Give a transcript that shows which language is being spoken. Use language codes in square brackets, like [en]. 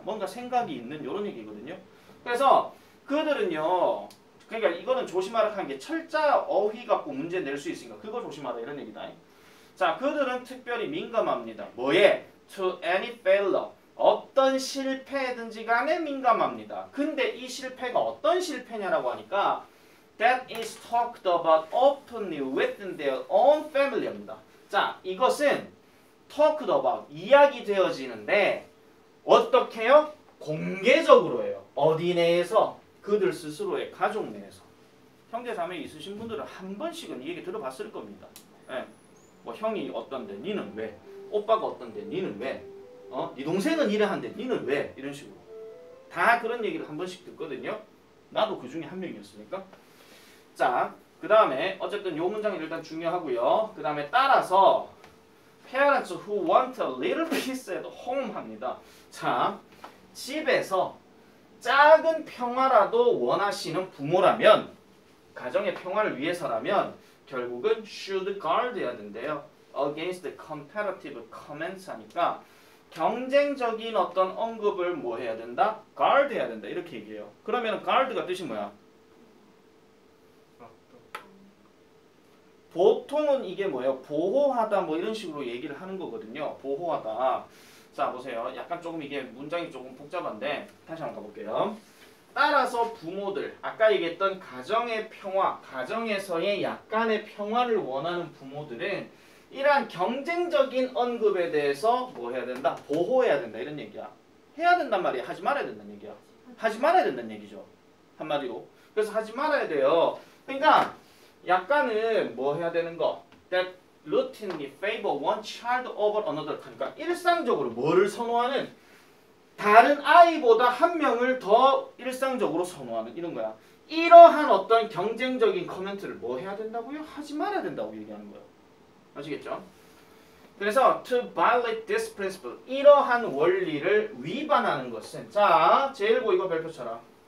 [ko] 뭔가 생각이 있는 이런 얘기거든요. 그래서 그들은요. 그러니까 이거는 조심하라 하는 게 철자 어휘 갖고 문제 낼 수 있으니까 그거 조심하라 이런 얘기다. 자, 그들은 특별히 민감합니다. 뭐에? [en] To any failure. [ko] 어떤 실패든지 간에 민감합니다. 근데 이 실패가 어떤 실패냐라고 하니까 [en] that is talked about openly within their own family입니다. [ko] 자, 이것은 [en] talked about, [ko] 이야기되어지는데 어떻게요? 공개적으로 해요. 어디 내에서? 그들 스스로의 가족 내에서. 형제자매 있으신 분들은 한 번씩은 이 얘기 들어봤을 겁니다. 예. 뭐 형이 어떤데 니는 왜? 오빠가 어떤데 니는 왜? 네 동생은 이래 한데 니는 왜? 이런 식으로. 다 그런 얘기를 한 번씩 듣거든요. 나도 그 중에 한 명이었으니까. 자, 그 다음에 어쨌든 요 문장이 일단 중요하고요. 그 다음에 따라서 [en] parents who want a little peace at home [ko] 합니다. 자, 집에서 작은 평화라도 원하시는 부모라면 가정의 평화를 위해서라면 결국은 [en] should guard [ko] 해야 된대요. [en] against comparative comments [ko] 하니까 경쟁적인 어떤 언급을 뭐 해야 된다? guard 해야 된다. 이렇게 얘기해요. 그러면 guard가 뜻이 뭐야? 보통은 이게 뭐예요? 보호하다 뭐 이런 식으로 얘기를 하는 거거든요. 보호하다. 자, 보세요. 약간 조금 이게 문장이 조금 복잡한데 다시 한번 가볼게요. 따라서 부모들, 아까 얘기했던 가정의 평화, 가정에서의 약간의 평화를 원하는 부모들은 이러한 경쟁적인 언급에 대해서 뭐 해야 된다? 보호해야 된다. 이런 얘기야. 해야 된단 말이야. 하지 말아야 된다는 얘기야. 하지 말아야 된다는 얘기죠. 한마디로. 그래서 하지 말아야 돼요. 그러니까 약간은 뭐 해야 되는 거? [en] That routinely favor one child over another. [ko] 그러니까 일상적으로 뭐를 선호하는? 다른 아이보다 한 명을 더 일상적으로 선호하는 이런 거야. 이러한 어떤 경쟁적인 커멘트를 뭐 해야 된다고요? 하지 말아야 된다고 얘기하는 거예요. 아시겠죠? 그래서 [en] to violate this principle, [ko] 이러한 원리를 위반하는 것은, 자, 제1고 이거 별표 쳐라.